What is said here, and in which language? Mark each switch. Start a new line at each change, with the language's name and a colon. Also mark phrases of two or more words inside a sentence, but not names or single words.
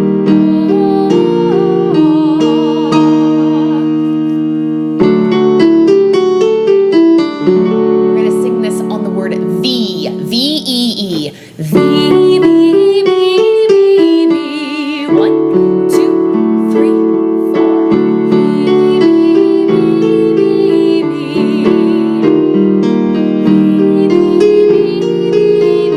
English: We're going to sing this on the word V. V-E-E. V, V, V, V, V. 1, 2, 3, 4. V, V, V, V, V.